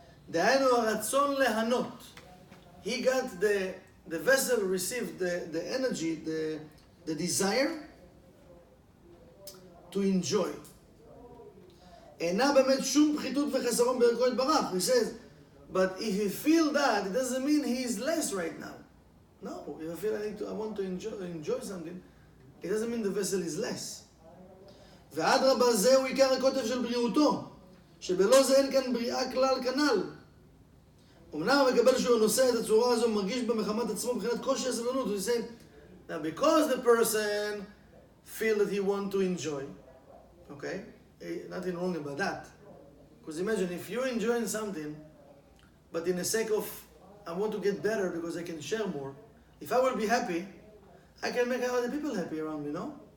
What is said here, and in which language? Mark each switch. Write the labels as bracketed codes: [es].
[he] דהיינו הרצון ליהנות, [en] he got the vessel received the energy, the desire to enjoy. [he] אינה באמת שום פחיתות וחסרון בערכו יתברך. [en] He says, but if you feel that, it doesn't mean he is less right now. No, if I feel I want to enjoy something, it doesn't mean the vessel is less. [he] ואדרבה זהו עיקר הקוטב של בריאותו, שבלא זה אין כאן בריאה כלל כנ"ל. אמנם המקבל שהוא נושא את הצורה הזו מרגיש במחמת עצמו מבחינת קושי הסבלנות. [en] He said, now because the person feel that he want to enjoy, okay, nothing wrong about that. Because imagine if you're enjoying something, but in the sake of I want to get better because I can share more. If I will be happy, I can make other people happy around me, no?